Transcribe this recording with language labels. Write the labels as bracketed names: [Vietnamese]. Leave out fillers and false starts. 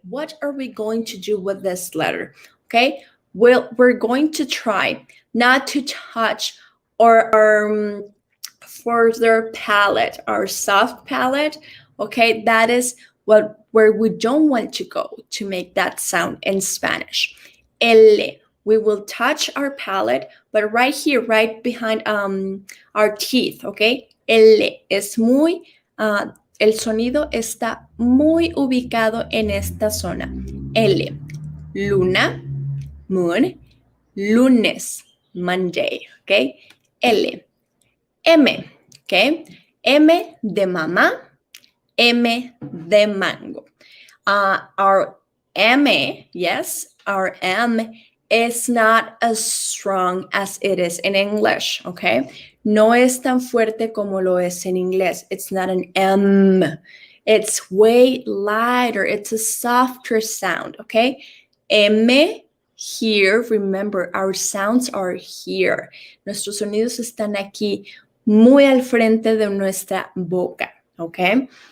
[English] What are we going to do with this letter? Okay? Well, we're going to try not to touch our further palate, our soft palate. Okay? That is where we don't want to go to make that sound in Spanish. L. We will touch our palate, but right here, right behind our teeth, okay? [Spanish] L es muy, el sonido está muy ubicado en esta zona. [English] L, luna, moon, lunes, Monday, okay? L, M, okay? M de mamá, M de mango. Our M, yes, our M is not as strong as it is in English, okay? [Spanish] No es tan fuerte como lo es en inglés. [English] It's not an M. It's way lighter. It's a softer sound, okay? M, here, remember, our sounds are here. [Spanish] Nuestros sonidos están aquí, muy al frente de nuestra boca, okay?